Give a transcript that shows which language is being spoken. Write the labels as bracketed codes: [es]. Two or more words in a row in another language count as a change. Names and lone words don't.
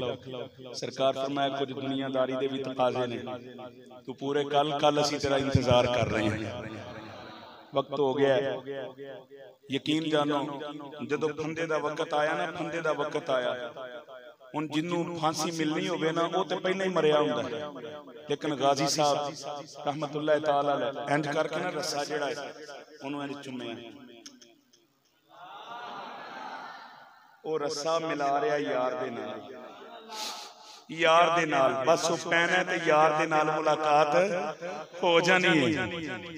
[pa] سرکار فرمایا کچھ دنیاداری دے بھی تقاضے نیں، تو پورے کل اسیں تیرا انتظار کر رہے ہیں، وقت ہو گیا. یقین جانو جدوں پھندے دا وقت آیا نا، پھندے دا وقت آیا، ہن جنوں پھانسی ملنی ہووے نا وہ تو پہلے ہی مریا ہندا ہے. لیکن غازی صاحب [ar] رحمة الله تعالى عليه [pa] انج کرکے نا رسا جیہڑا ہے انہوں نے انج چمیا، وہ رسا ملا رہا یار دے نال، یار دے نال. بس وہ پینا تے یار دے نال ملاقات ہو جانی ہے.